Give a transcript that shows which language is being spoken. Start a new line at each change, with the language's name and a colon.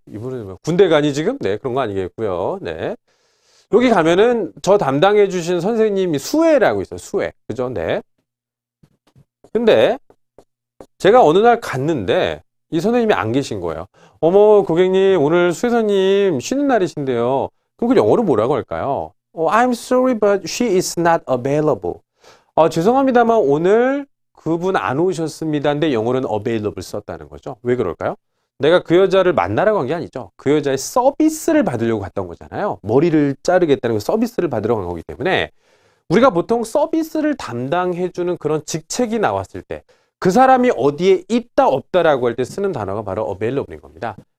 Korean: 이분은 뭐 군대 가니 지금? 네. 그런 거 아니겠고요. 네. 여기 가면은 저 담당해 주신 선생님이 수혜라고 있어요. 수혜. 그죠? 네. 근데 제가 어느 날 갔는데 이 선생님이 안 계신 거예요. 어머, 고객님, 오늘 수혜 선생님 쉬는 날이신데요. 그럼 그 영어로 뭐라고 할까요?
English: I'm sorry, but she is not available.
Korean: 죄송합니다만 오늘 그분 안 오셨습니다인데 영어로는 available 썼다는 거죠. 왜 그럴까요? 내가 그 여자를 만나라고 한 게 아니죠. 그 여자의 서비스를 받으려고 갔던 거잖아요. 머리를 자르겠다는 그 서비스를 받으러 간 거기 때문에 우리가 보통 서비스를 담당해주는 그런 직책이 나왔을 때 그 사람이 어디에 있다 없다라고 할 때 쓰는 단어가 바로 available인 겁니다.